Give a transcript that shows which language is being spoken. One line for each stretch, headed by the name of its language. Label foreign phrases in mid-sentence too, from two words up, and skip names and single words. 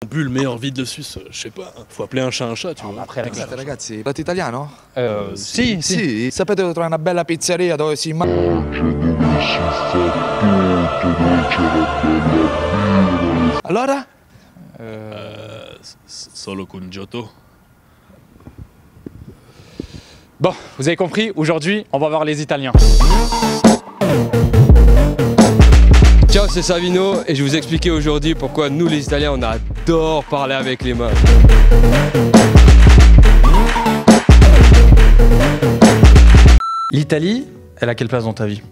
French: plus le meilleur vide de Suisse, je sais pas. Faut appeler un chat, tu vois. Après,
Italian: Scusate ragazzi, lato italiano? Sì. Sì, sapete dove trovare una bella pizzeria dove si mangia? Allora? Solo con Giotto.
French: Bon, vous avez compris, aujourd'hui, on va voir les Italiens. Ciao, c'est Savino et je vais vous expliquer aujourd'hui pourquoi nous les Italiens on adore parler avec les mains. L'Italie, elle a quelle place dans ta vie?